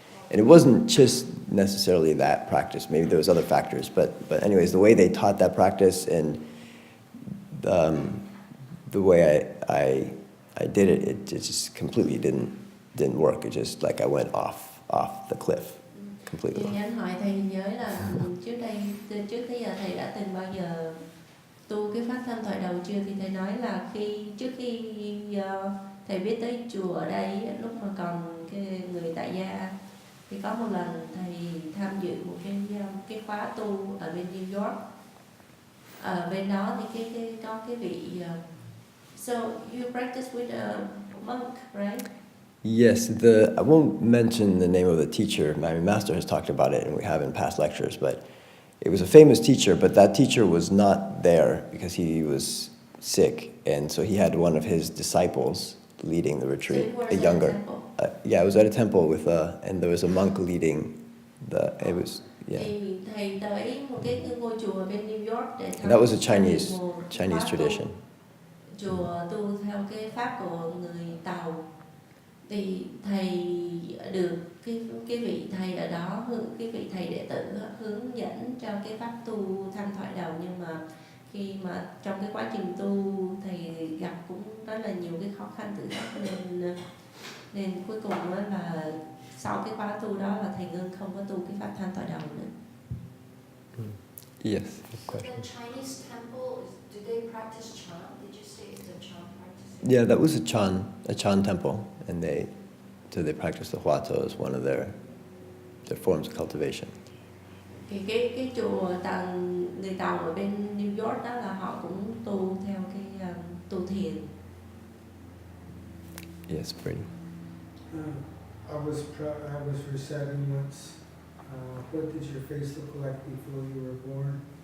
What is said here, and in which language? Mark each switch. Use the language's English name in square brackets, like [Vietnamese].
[English] And it wasn't just necessarily that practice. Maybe there was other factors, but anyways, the way they taught that practice and the way I did it, it just completely didn't work. It just like I went off the cliff completely. [Vietnamese] Thì anh hỏi thầy nhớ là trước tới giờ thầy đã từng bao giờ tu cái pháp thân thoại đầu chưa? Thì thầy nói là trước khi thầy biết tới chùa ở đây lúc mà còn cái người tại gia, thì có một lần thầy tham dự một cái khóa tu ở bên New York. Ở bên đó thì có cái vị [English] so you practice with a monk, right? Yes, I won't mention the name of the teacher. My master has talked about it, and we have in past lectures. But it was a famous teacher, but that teacher was not there because he was sick, and so he had one of his disciples leading the retreat, a younger. Yeah, I was at a temple with and there was a monk leading it was, yeah. [Vietnamese] Thì thầy tới một cái ngôi chùa ở bên New York để [English] And that was a Chinese tradition. [Vietnamese] Chùa tu theo cái pháp của người Tàu. Thì thầy được cái vị thầy ở đó, cái vị thầy đệ tử hướng dẫn cho cái pháp tu tham thoại đầu, nhưng mà khi mà trong cái quá trình tu thầy gặp cũng rất là nhiều cái khó khăn thử thách, nên cuối cùng là sau cái khóa tu đó là thầy ngưng không có tu cái pháp tham thoại đầu nữa. [English] Yes. So the Chinese temple, do they practice Chan? Did you say it's a Chan practice? Yeah, that was a Chan temple, and they practice the Huato as one of their forms of cultivation. [Vietnamese] Thì cái chùa người Tàu ở bên New York đó là họ cũng tu theo cái tu thiền. [English] Yes, pretty. I was reciting once, what did your face look like before you were born?